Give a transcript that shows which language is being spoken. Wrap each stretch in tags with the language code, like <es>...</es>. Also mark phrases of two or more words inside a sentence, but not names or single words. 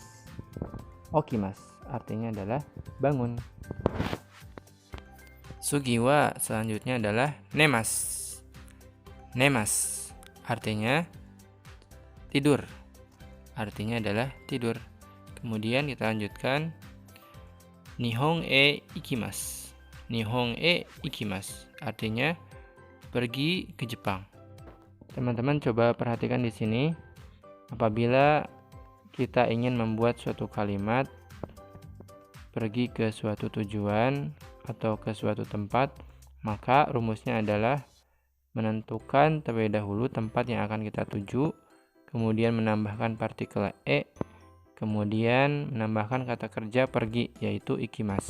<id>Okimasu artinya adalah bangun. Sugiwa selanjutnya adalah nemasu. Nemasu artinya tidur. Artinya adalah tidur. Kemudian kita lanjutkan</id> <ja>日本へ行きます. 日本へ行きます</ja> <id>artinya pergi ke Jepang. Teman-teman coba perhatikan di sini. Apabila kita ingin membuat suatu kalimat pergi ke suatu tujuan atau ke suatu tempat, maka rumusnya adalah menentukan terlebih dahulu tempat yang akan kita tuju, kemudian menambahkan partikel e, kemudian menambahkan kata kerja pergi, yaitu ikimasu.</id>